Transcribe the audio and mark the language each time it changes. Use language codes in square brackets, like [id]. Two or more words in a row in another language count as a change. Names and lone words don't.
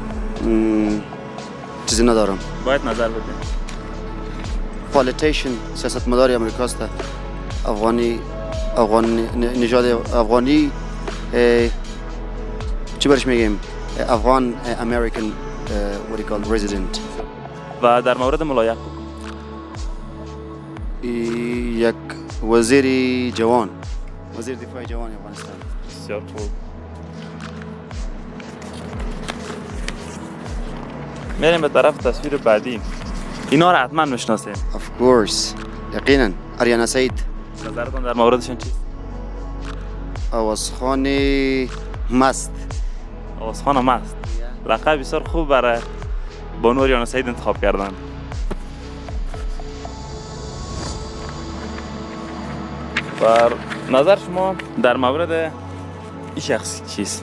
[fa] چیزی ندارم. باید نظر بدین. پالیتیشن، سیاستمدار امریکاست. افغانی نژاد افغانی. چی برش میگیم؟ [en] Afghan American what you call resident. [fa] و در مورد ملا یعقوب، یک وزیر جوان، وزیر دفاع جوان افغانستان. بسیار خوب. میریم به طرف تصویر بعدی. اینا رو حتما میشناسین. [en] of course [fa] یقینا. آریانا سعید. نظرتون در موردشون چیست؟ آوازخوان مست. آوازخان مست. لقب بسیار خوب برای بانو آریانا سعید انتخاب کردن. بر نظر شما در مورد این شخص چیست؟